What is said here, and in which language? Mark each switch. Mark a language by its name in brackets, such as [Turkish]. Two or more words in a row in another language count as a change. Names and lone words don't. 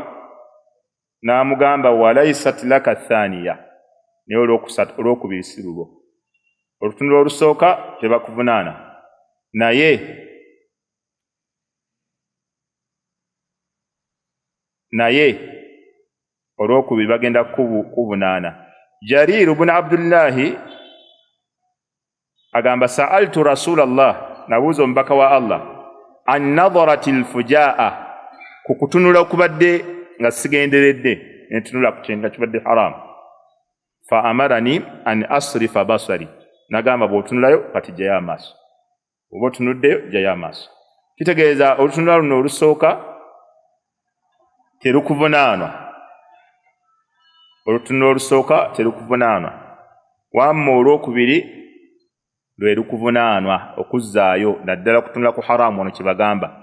[Ganda] N'amugamba [Arabic] وليست لك الثانية, [Ganda] naye olwokubiri si lulwo. Olutunula olusooka tebakuvunaana, naye olwokubiri bagenda kuvunaana. Jarir ibn Abdullahi agamba [Arabic] سألت رسول الله, [Ganda] nabuuza omubaka wa Allah, [Arabic] عن نظرة الفجاءة, [Ganda] ku kutunula okubadde nga sigenderedde netunula ku kintu kibadde haramu. [Arabic] فأمرني أن أصرف بصري, [Ganda] nagamba bw'otunulayo kati jjayo amaaso, oba otunuddeyo jjayo amaaso. Kitegeeza olutunula luno olusooka terukuvunaanwa, olutunula olusooka terukuvunaanwa, wamma olwokubiri lwe lukuvunaanwa okuzzaayo, naddala okutunula ku haramu ono kyebagamba.